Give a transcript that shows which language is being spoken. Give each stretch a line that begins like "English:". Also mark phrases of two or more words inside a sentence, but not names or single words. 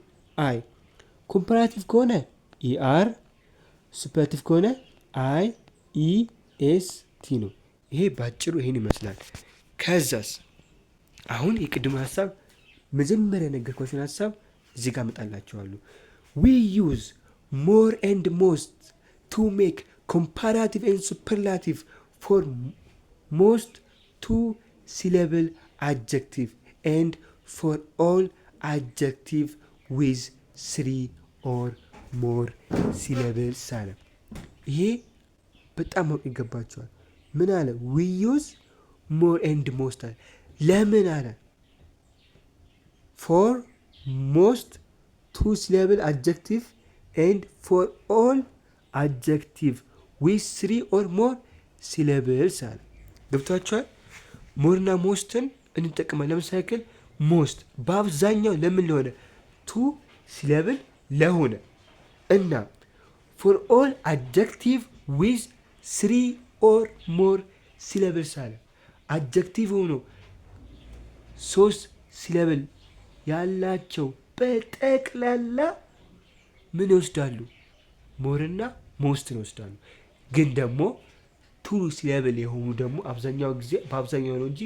Amharic: አይ። ኮምፓራቲቭ ከሆነ ኢአር፣ ሱፐርላቲቭ ከሆነ አይ ኢ ኤስ ቲ ነው። ይሄ ባጭሩ ይሄን ይመስላል። ከዛስ አሁን የቅድሙ ሀሳብ መጀመሪያ የነገርኳችሁን ሀሳብ እዚህ ጋር እመጣላችኋለሁ።
English: we use more and most to make comparative and superlative for most two syllable adjective and for all adjective with three or more syllables
Amharic: አለ። ይሄ በጣም ማወቅ ይገባቸዋል። ምን አለ?
English: we use more and most አለ። ለምን አለ? for most two syllable adjective and for all adjective with three or more syllables
Amharic: አለ። ገብቷቸዋል? ሞርና ሞስትን እንጠቀማለን። ለምሳሌ ያክል ሞስት በአብዛኛው ለምን ለሆነ
English: two syllable
Amharic: ለሆነ እና
English: for all adjective with three or more syllables
Amharic: አለ። አድጀክቲቭ ሆኖ 3 ሲለብል ያላቸው በጠቅላላ ምን ይወስዳሉ? ሞርና ሞስትን ይወስዳሉ። ግን ደግሞ
English: two syllable
Amharic: የሆኑ ደግሞ አብዛኛው ጊዜ በአብዛኛው ነው እንጂ